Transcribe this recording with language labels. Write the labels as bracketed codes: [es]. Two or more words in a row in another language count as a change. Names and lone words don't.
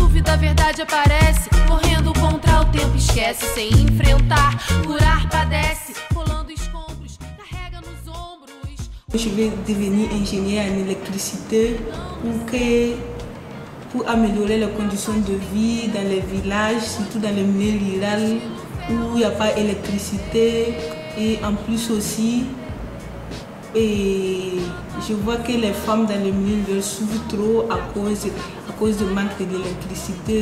[pt] da verdade aparece, correndo contra o tempo, esquece, sem enfrentar, curar, padece, pulando escombros, carrega nos ombros. [fr] Je vais devenir ingénieur en électricité pour améliorer les conditions de vie dans les villages, surtout dans les milieux ruraux où il n'y a pas d'électricité. Et en plus aussi, je vois que les femmes dans les milieux souffrent trop à cause du manque d'électricité.